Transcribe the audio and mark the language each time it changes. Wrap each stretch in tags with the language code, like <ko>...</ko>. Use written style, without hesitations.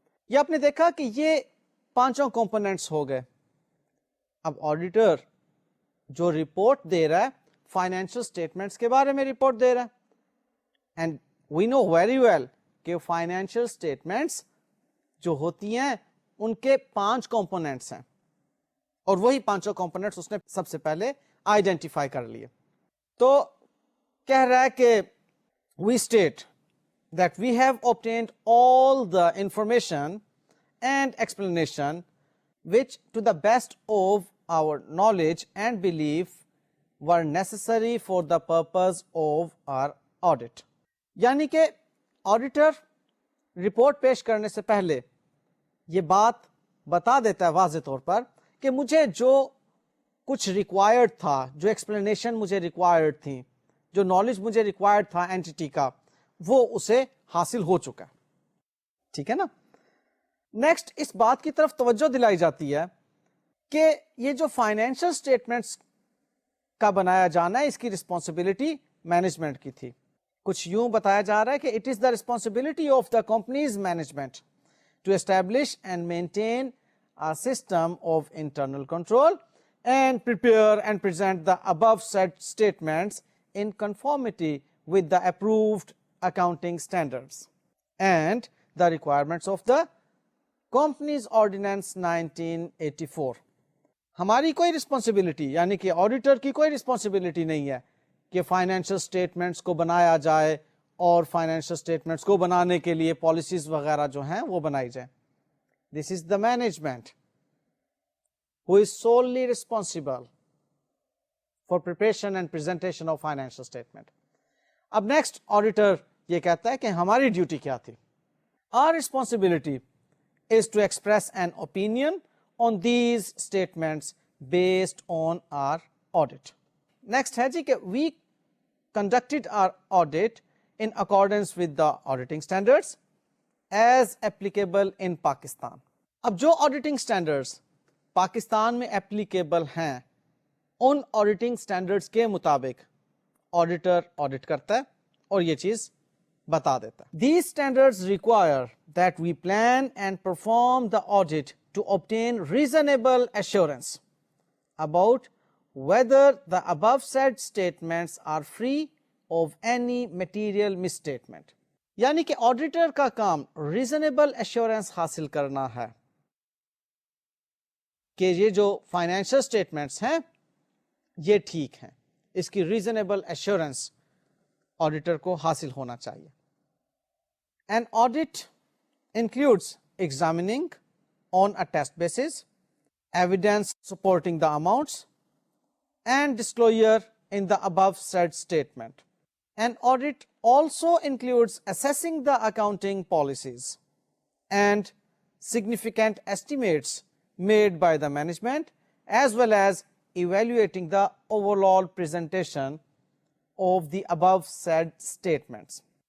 <ur>یہ آپ نے دیکھا کہ یہ پانچوں کمپوننٹس ہو گئے. اب آڈیٹر جو رپورٹ دے رہا ہے فائنینشل اسٹیٹمنٹس کے بارے میں رپورٹ دے رہا ہے,</ur> <en>and we know very well</en> <ur>کہ فائنینشیل اسٹیٹمنٹس جو ہوتی ہیں ان کے 5 کمپوننٹس ہیں, اور وہی پانچوں کمپوننٹس اس نے سب سے پہلے آئیڈینٹیفائی کر لیے. تو کہہ رہا ہے کہ</ur> <en>We state that we have obtained all the information and explanation which to the best of our knowledge and belief were necessary for the purpose of our audit.</en> <ur>یعنی کہ آڈیٹر رپورٹ پیش کرنے سے پہلے یہ بات بتا دیتا ہے واضح طور پر کہ مجھے جو کچھ ریکوائرڈ تھا, جو ایکسپلینیشن مجھے ریکوائرڈ تھی, جو نالج مجھے ریکوائرڈ تھا اینٹی کا وہ اسے حاصل ہو چکا ہے. ٹھیک ہے نا. نیکسٹ اس بات کی طرف توجہ دلائی جاتی ہے کہ یہ جو فائنینشیل اسٹیٹمنٹس کا بنایا جانا ہے اس کی رسپانسبلٹی مینجمنٹ کی تھی. کچھ یوں بتایا جا رہا ہے کہ</ur> <en>It is the responsibility of the company's management to establish and maintain a system of internal control and prepare and present the above said statements in conformity with the approved accounting standards and the requirements of the Companies Ordinance 1984.</en> <ur>ہماری کوئی responsibility یعنی کہ auditor کی کوئی responsibility نہیں ہے کہ financial statements کو بنایا جائے اور فائنینشیل اسٹیٹمنٹس کو بنانے کے لیے پالیسیز وغیرہ جو ہیں وہ بنائی جائیں.</ur> <en>This is the management who is solely responsible for preparation and presentation of financial statement.</en> <ur>اب نیکسٹ آڈیٹر یہ کہتا ہے کہ ہماری ڈیوٹی کیا تھی.</ur> <en>Our responsibility is to express an opinion on these statements based on our audit. Next</en> <ur>ہے جی کہ</ur> <en>we conducted our audit in accordance with the auditing standards as applicable in Pakistan.</en> <ur>اب جو آڈیٹنگ سٹینڈرڈز پاکستان میں applicable ہیں ان auditing standards کے مطابق auditor audit کرتا ہے اور یہ چیز بتا دیتا ہے.</ur> <en>These standards require that we plan and perform the audit to obtain reasonable assurance about whether the above said statements are free of any material misstatement.</en> <ur>یعنی کہ آڈیٹر کا کام ریزنیبل ایشورنس حاصل کرنا ہے کہ یہ جو فائنینشیل اسٹیٹمنٹس ہیں یہ ٹھیک ہیں. اس کی ریزنیبل ایشورنس آڈیٹر کو حاصل ہونا چاہیے.</ur> <en>An audit includes examining on a test basis, evidence supporting the amounts, and disclosure in the above said statement. An audit also includes assessing the accounting policies and significant estimates made by the management, as well as evaluating the overall presentation of the above said statements.</en>